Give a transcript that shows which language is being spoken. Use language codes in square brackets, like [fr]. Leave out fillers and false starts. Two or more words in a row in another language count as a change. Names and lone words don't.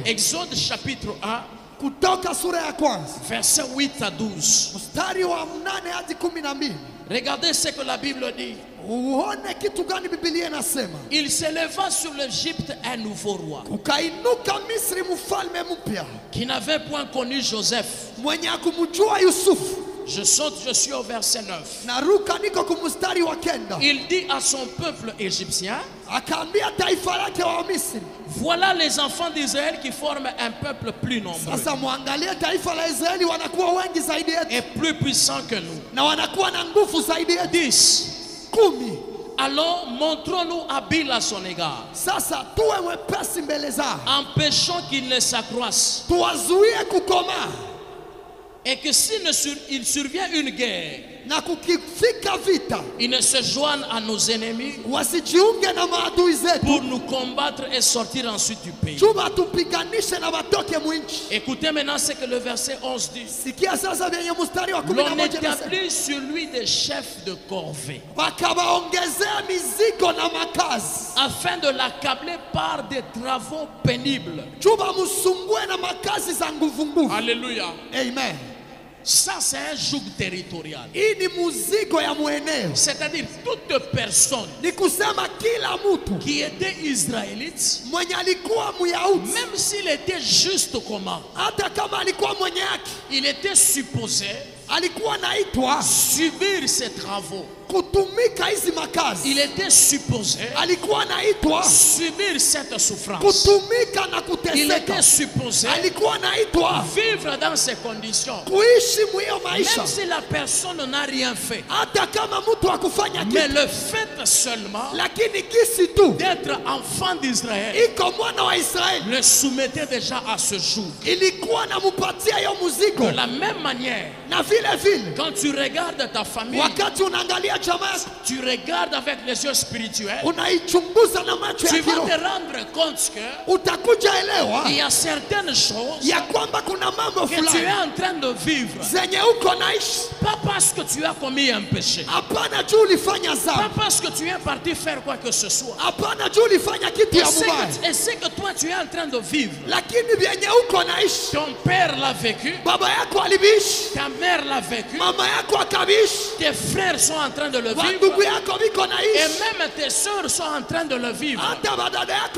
[fr] Exode chapitre 1, [sw] Kutoka sura ya kwanza [fr] versets 8 à 12. [sw] mstari wa 8 hadi 12. [fr] Regardez ce que la Bible dit. [sw] Uone kitu gani Biblia inasema. [fr] Il s'éleva sur l'Égypte un nouveau roi [sw] Ukainuka Misri mfalme mpya [fr] qui n'avait point connu Joseph. [sw] mwenye akumjua Yusufu. [fr] Je saute, je suis au verset 9. [sw] Naruka niko kumstari wa 9. [fr] Il dit à son peuple égyptien, [sw] Akaambia taifa lake wa Misri, [fr] voilà les enfants d'Israël qui forment un peuple plus nombreux [sw] sasa muangalie taifa la Israeli wanakuwa wengi zaidi yetu [fr] et plus puissant que nous. [sw] na wanakuwa na nguvu zaidi yetu. [fr] 10. [sw] 10. [fr] Alors montrons-nous habiles à son égard. [sw] Sasa tuwe wepesi mbele zao, [fr] Empêchons qu'il ne s'accroisse. [sw] tuwazuie kukomaa, [fr] Et que s'il il survient une guerre, [sw] na kukifika vita [fr] ils ne se joignent à nos ennemis [sw] wasijiunge na maadui zetu, [fr] pour nous combattre et sortir ensuite du pays. [sw] chuma tupiganishe na watoke mwinchi. [fr] Écoutez maintenant ce que le verset 11 dit. [sw] Sikia sasa vyenye mstari wa [fr] L'on [sw] 11 nasema, [fr] établit sur lui des chefs de corvée, [sw] wakawaongezea mizigo na makazi, [fr] afin de l'accabler par des travaux pénibles. [sw] chuma msumbue na makazi za nguvu nguvu. [fr] Alléluia. [sw] Amen. [fr] Ça, c'est un joug territorial. [sw] Hii ni muzigo ya mweneo, [fr] C'est-à-dire toute personne [sw] ni kusema kila mtu [fr] qui était israélite, [sw] mwenye alikuwa Myahudi, [fr] même s'il était juste comment, [sw] hata kama alikuwa mwenye haki, [fr] il était supposé [sw] alikuwa naitwa [fr] subir ces travaux. [sw] kutumika hizi makazi, [fr] Il était supposé [sw] alikuwa naitwa [fr] subir cette souffrance. [sw] kutumika na [fr] Il était [sw] kuteseka, [fr] supposé [sw] alikuwa naitwa [fr] vivre dans ces conditions. [sw] kuishi mwiyo maisha, [fr] Même si la personne n'a rien fait. [sw] hata kama mtu akufanya [fr] Mais [sw] kitu, [fr] le fait seulement [sw] lakini kisi tu [fr] d'être enfant d'Israël [sw] iko mwana wa Israeli [fr] le soumettait déjà à ce joug. [sw] ilikuwa namupatia hiyo muzigo. [fr] De la même manière, [sw] Na vile vile [fr] quand tu regardes ta famille, [sw] wakati unaangalia jamaa yako, [fr] tu regardes avec les yeux spirituels, [sw] unaichunguza na macho [fr] tu [sw] ya [fr] vas [sw] kiroho, [fr] te rendre compte que [sw] utakuja elewa [fr] il y a certaines choses [sw] ya kwamba kuna mambo [fr] que tu es [sw] fulani [fr] en train de vivre, [sw] zenye uko naishi, [fr] pas parce que tu as commis un péché, [sw] hapana juu ulifanya [fr] pas [sw] dhambi, [fr] parce que tu es parti faire quoi que ce soit. [sw] hapana juu ulifanya kitu [fr] Et [sw] ya [fr] ce [sw] mubaya, [fr] que, et ce que toi tu es en train de vivre, [sw] lakini vyenye uko naishi, [fr] ton père l'a vécu, [sw] baba yako aliviishi, [fr] ta mère l'a vécu, [sw] mama yako akaviishi, [fr] tes frères sont en train de le [sw] wandugu [fr] vivre, [sw] yako viko [fr] et [sw] naishi, [fr] même tes sœurs sont en train de le vivre. [sw] hata badada yako